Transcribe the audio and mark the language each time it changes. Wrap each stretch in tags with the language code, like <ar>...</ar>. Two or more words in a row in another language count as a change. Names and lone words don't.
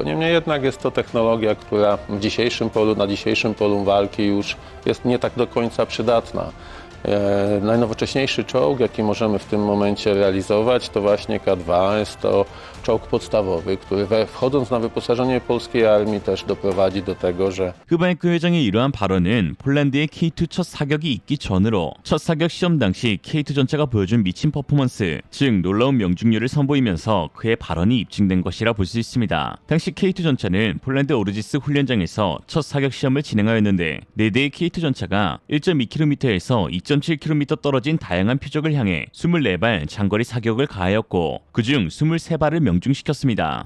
<pl>Niemniej jednak jest to technologia, która na dzisiejszym polu walki już jest nie tak do końca przydatna. Najnowocześniejszy czołg, jaki możemy w tym momencie realizować, to właśnie K2. Jest to czołg podstawowy, który wchodząc na wyposażenie polskiej armii też doprowadzi do tego, że</pl> <ko>흐바이크 회장의 이러한 발언은 폴란드의 K2 첫 사격이 있기 전으로 첫 사격 시험 당시 K2 전차가 보여준 미친 퍼포먼스, 즉 놀라운 명중률을 선보이면서 그의 발언이 입증된 것이라 볼 수 있습니다. 당시 K2 전차는 폴란드 오르지스 훈련장에서 첫 사격 시험을 진행하였는데 4대의 K2 전차가 1.2km에서 2.7km 떨어진 다양한 표적을 향해 24발 장거리 사격을 가하였고, 그중 23발을 명중시켰습니다.</ko>